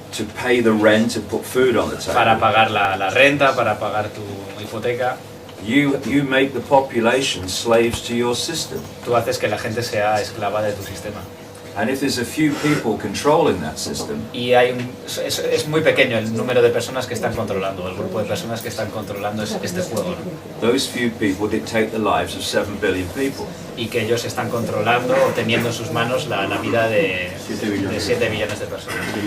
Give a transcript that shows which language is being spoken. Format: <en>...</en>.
<en>to pay the rent, to put food on the table,</en> <es>para pagar la renta, para pagar tu hipoteca,</es> <en>you make the population slaves to your system.</en> <es>Tú haces que la gente sea esclava de tu sistema.</es> <en>And if there's a few people controlling that system,</en> <es>y es muy pequeño el número de personas que están controlando, el grupo de personas que están controlando este juego, ¿no?</es> <en>Those few people dictate the lives of 7 billion people.</en> <es>Y que ellos están controlando o teniendo en sus manos la vida de 7 billones de personas.</es>